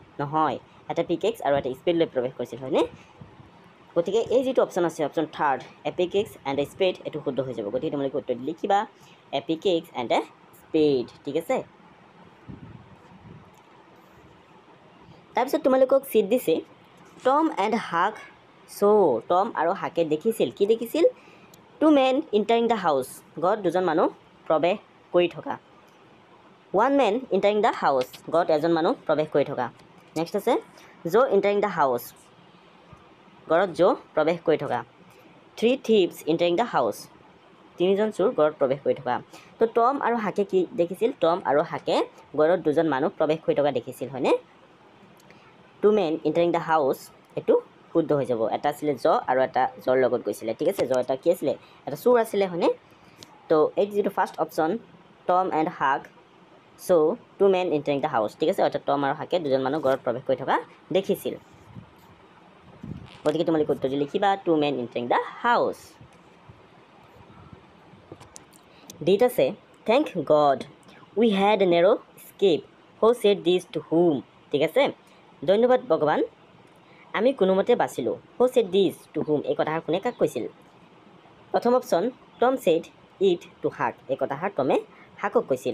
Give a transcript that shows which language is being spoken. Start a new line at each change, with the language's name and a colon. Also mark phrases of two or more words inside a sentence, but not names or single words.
Assamese: নহয়, এটা পিকেক্স আৰু এটা স্পেড লৈ প্ৰৱেশ কৰিছিল, হয়নে? গতিকে এই যিটো অপশ্যন আছে অপশ্যন 3
English: a pickaxe and a spade,
Assamese: এইটো শুদ্ধ হৈ যাব। গতিকে তোমালোকে উত্তৰ লিখিবা
English: a pickaxe and a spade,
Assamese: ঠিক আছে? তাৰপিছত তোমালোকক চিট দিছে টম এণ্ড হাক টম আৰু হাকে দেখিছিল। কি দেখিছিল?
English: 2 men entering the house,
Assamese: ঘৰত 2জন মানুহ প্ৰৱেশ কৰি থকা।
English: 1 man entering the house,
Assamese: ঘৰত এজন মানুহ প্ৰৱেশ কৰি থকা।
English: নেক্সট আছে জো entering the house,
Assamese: ঘৰত জো প্ৰৱেশ কৰি থকা।
English: 3 thieves entering the house,
Assamese: 3জন চোৰ ঘৰত প্ৰৱেশ কৰি থকা। তো টম আৰু হাকে কি দেখিছিল? টম আৰু হাকে ঘৰত 2জন মানুহ প্ৰৱেশ কৰি থকা দেখিছিল, হয়নে?
English: 2 men entering the house,
Assamese: এইটো শুদ্ধ হৈ যাব। এটা আছিলে জ আৰু এটা জৰ লগত গৈছিলে, ঠিক আছে? জ এটা কি আছিলে? এটা চোৰ আছিলে, হয়নে? তো এই যিটো
English: first option
Assamese: টম এণ্ড হাক
English: 2 men entering the house,
Assamese: ঠিক আছে? অৰ্থাৎ টম আৰু হাকে 2জন মানুহ ঘৰত প্ৰৱেশ কৰি থকা দেখিছিল। গতিকে তোমালোকে উত্তৰটো লিখিবা
English: 2 men entering the house।
Assamese: ডিত আছে
English: thank God we had a narrow escape, who said this to whom, ঠিক আছে?
Assamese: ধন্যবাদ ভগৱান আমি কোনোমতে বাচিলোঁ।
English: who said this to whom,
Assamese: এই কথাষাৰ কোনে কাক কৈছিল? প্ৰথম অপশ্যন
English: Tom said it to Huck,
Assamese: এই কথাষাৰ টমে হাকক কৈছিল।